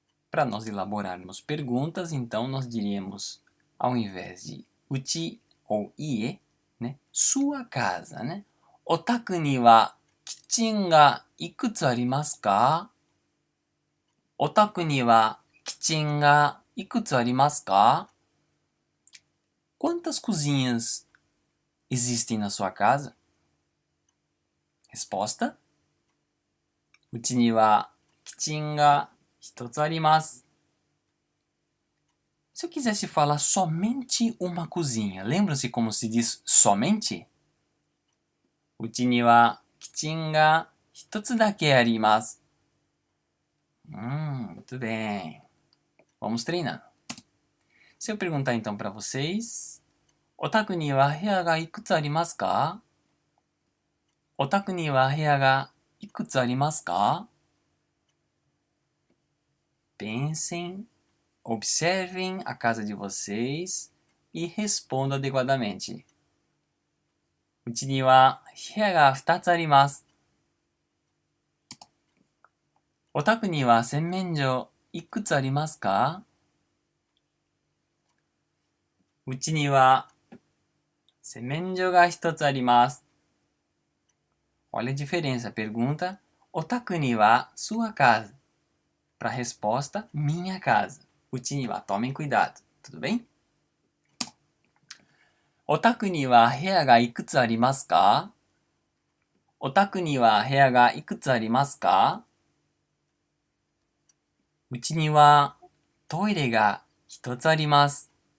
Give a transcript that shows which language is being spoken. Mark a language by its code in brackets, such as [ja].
[pt] Para nós elaborarmos perguntas, então nós diríamos, ao invés de uchi ou ie, né, sua casa, né? [ja] お宅にはキッチンがいくつありますか？お宅にはキッチンがいくつありますか？ [pt] Quantas cozinhas existem na sua casa? [ja] Resposta: うちにはキッチンが1つあります。 [pt] Se eu quisesse falar somente uma cozinha, lembra-se como se diz somente? [ja] うちにはキッチンが1つだけあります。 [pt] Muito bem. Vamos treinando. Se eu perguntar então para vocês, [ja] お宅には部屋がいくつありますか？お宅には部屋がいくつありますか？ [pt] Pensem, observem a casa de vocês e respondam adequadamente. [ja] うちには部屋が2つあります。お宅には洗面所いくつありますか？うちには洗面所が1つあります。 [pt] Olha a diferença. Pergunta, [ja] お宅には [pt] sua casa. Para a resposta, minha casa. [ja] うちには [pt] tomem cuidado. Tudo bem? [ja] お宅には部屋がいくつありますか？お宅には部屋がいくつありますか？うちにはトイレが1つあります。